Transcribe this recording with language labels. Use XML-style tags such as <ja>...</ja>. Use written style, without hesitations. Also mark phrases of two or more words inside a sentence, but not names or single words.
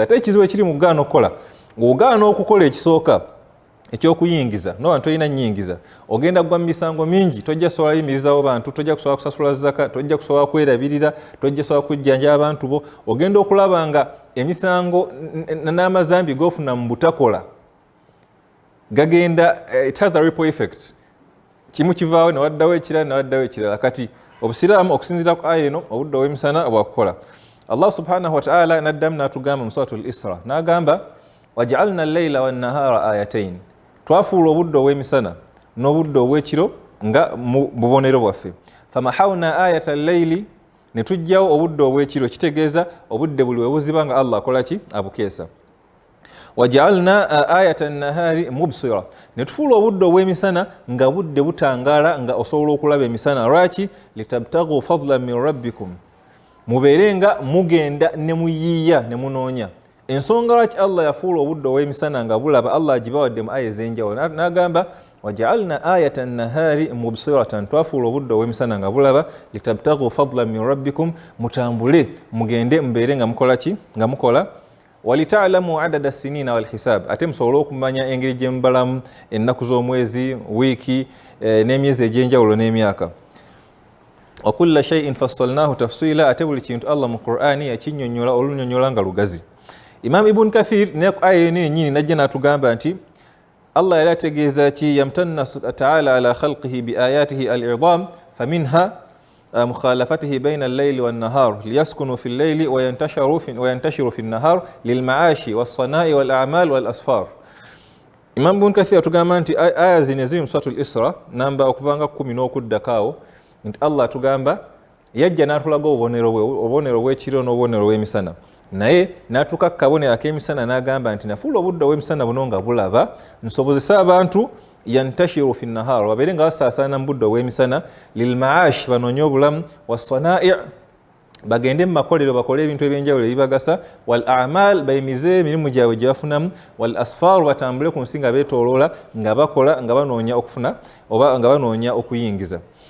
<lg>Ate ekizibu ekiri mu kugaana okukola, ng'ogaana okukola ekisooka ekyokuyingiza n'obantu tolina nnyingiza, ogenda kugwa mu misango mingi, tojja kusobola yimirizaawo bantu, tojja kusobola kusasula zaka, tojja kusobola kwerabirira, tojja kusobola kujjanja abantu bo, ogenda okulaba nga emisango n'amazambi g'ofuna mu butakola gagenda,</lg> <en>it has a ripple effect.</en> <lg>Kimu kivaawo ne waddawo ekirala ne waddawo ekirala. Kati obusiraamu okusinziira ku aya eno obudde obw'emisana bwakukola. Allah</lg> <ar>سبحانه وتعالى</ar> <lg>n'addamu n'atugamba mu suratul Isra n'agamba</lg> <ar>وجعلنا الليل والنهار آيتين,</ar> <lg>twafuula obudde obw'emisana n'obudde obw'ekiro nga mu bubonero bwaffe.</lg> <ar>فمحونا آية الليل,</ar> <lg>ne tujjawo obudde obw'ekiro, kitegeeza obudde buli we buziba nga Allah akola ki? Abukeesa.</lg> <ar>وجعلنا آية النهار مبصرة,</ar> <lg>ne tufuula obudde obw'emisana nga budde butangaala nga osobola okulaba emisana. Lwaki?</lg> <ar>لتبتغوا فضلا من ربكم,</ar> <lg>mubeere nga mugenda ne muyiiya ne munoonya. Ensonga lwaki Allah yafuula obudde obw'emisana nga bulaba, Allah agibawadde mu aya ez'enjawulo. N'agamba</lg> <ar>وجعلنا آية النهار مبصرة,</ar> <lg>twafuula obudde obw'emisana nga bulaba</lg> <ar>لتبتغوا فضلا من ربكم,</ar> <lg>mutambule mugende mubeere nga mukola ki? Nga mukola.</lg> <ar>ولتعلموا عدد السنين والحساب</ar> <lg>ate musobole okumanya engeri gye mubalamu ennaku z'omwezi wiiki n'emyezi egy'enjawulo n'emyaka</lg> <ar>وكل شيء فصلناه تفصيلا</ar> <lg>ate buli kintu Allah mu Qur'ani yakinnyonnyola olunyonnyola nga lugazi. Imam Ibn Kathir ne aya eno yennyini najja n'atugamba nti Allah yali ategeeza ki</lg> <ar>يمتن تعالى على خلقه بآياته العظام فمنها مخالفته بين الليل والنهار ليسكنوا في الليل وينتشروا في النهار للمعاش والصناء والأعمال والأسفار.</ar> <lg>Imam Ibn Kathir atugamba nti aya zino eziri mu Suratul Isra namba okuvanga 10 n'okuddakaawo nti Allah atugamba yajja n'atulaga obubonero bw'ekiro n'obubonero bw'emisana naye n'atuuka ku kabonero ak'emisana n'agamba nti nafuula obudde obw'emisana buno nga bulaba nsobozesa abantu</lg> <ar>ينتشروا في النهار</ar> <lg>wabeere nga basaasaana mu budde obw'emisana lilmaash banoonye obulamu wassanai bagende mu makolero bakole ebintu ebyenjawulo ebibagasa wal amal bayimize emirimu gyabwe gye bafunamu wal asfar batambule ku nsi nga beetooloola nga bakola nga banoonya okufuna oba nga banoonya okuyingiza.</lg>